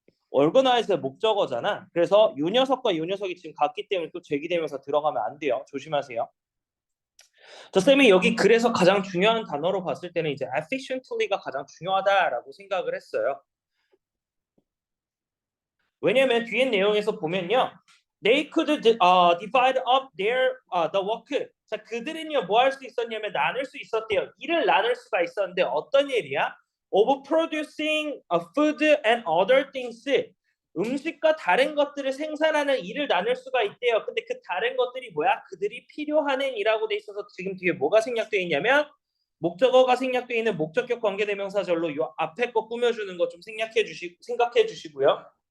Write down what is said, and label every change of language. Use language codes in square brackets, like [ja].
[ko] 얼거나이즈의 목적어잖아. 그래서 요 녀석과 요 녀석이 지금 같기 때문에 또 제기되면서 들어가면 안 돼요. 조심하세요. 저 쌤이 여기 그래서 가장 중요한 단어로 봤을 때는 이제 efficiently가 가장 중요하다라고 생각을 했어요. 왜냐면 뒤에 내용에서 보면요. [en] They could divide up the work. [ko] 자, 그들은요 뭐 할 수 있었냐면 나눌 수 있었대요. 일을 나눌 수가 있었는데 어떤 일이야? [en] Of producing food and other things. [ko] 음식과 다른 것들을 생산하는 일을 나눌 수가 있대요. 근데 그 다른 것들이 뭐야? 그들이 필요하는 일하고 돼 있어서 지금 뒤에 뭐가 생략되어 있냐면 목적어가 생략되어 있는 목적격 관계대명사절로 요 앞에 거 꾸며주는 거 좀 생각해 주시고요.